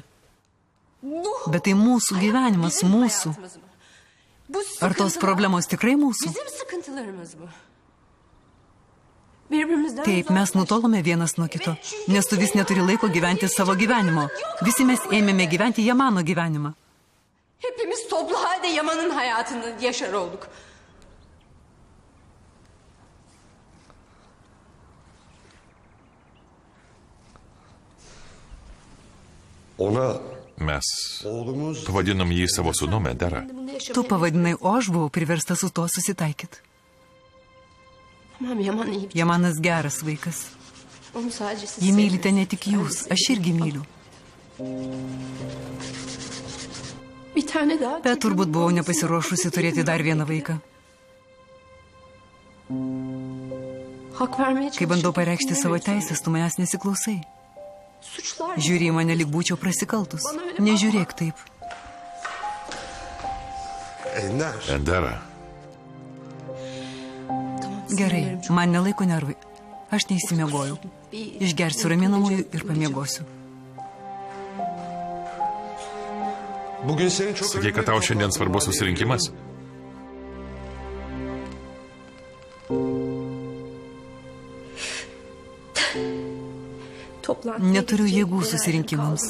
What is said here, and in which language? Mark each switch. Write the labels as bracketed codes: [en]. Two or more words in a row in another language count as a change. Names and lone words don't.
[lt] Bet tai mūsų gyvenimas, mūsų. Ar tos problemos tikrai mūsų? Taip, mes nutolome vienas nuo kito, nes tu vis neturi laiko gyventi savo gyvenimo. Visi mes ėmėme gyventi Yamano gyvenimą. [tr] Hepimiz toplu halde Yaman'ın hayatını yaşar olduk. [lt] Mes pavadinom jį savo sūnumi, Endera. Tu pavadinai, o aš buvau priversta su tuo susitaikyti. Yamanas geras vaikas. Jį mylite ne tik jūs, aš irgi myliu. Bet turbūt buvau nepasiruošusi turėti dar vieną vaiką. [tr] Hak vermeye [lt] Kai bandau pareikšti savo teisės, tu manęs nesiklausai. [tr] Suçlar. [lt] Žiūri į mane, lyg būčiau prasikaltus. Nežiūrėk taip. Ender. Endera, Gerai, man nelaiko nervai. Aš neįsimiegojau. Išgersiu raminamųjų ir pamiegosiu. [tr] Bugün senin çok [lt] sakei, kad tau šiandien svarbus susirinkimas? Neturiu jėgų susirinkimams.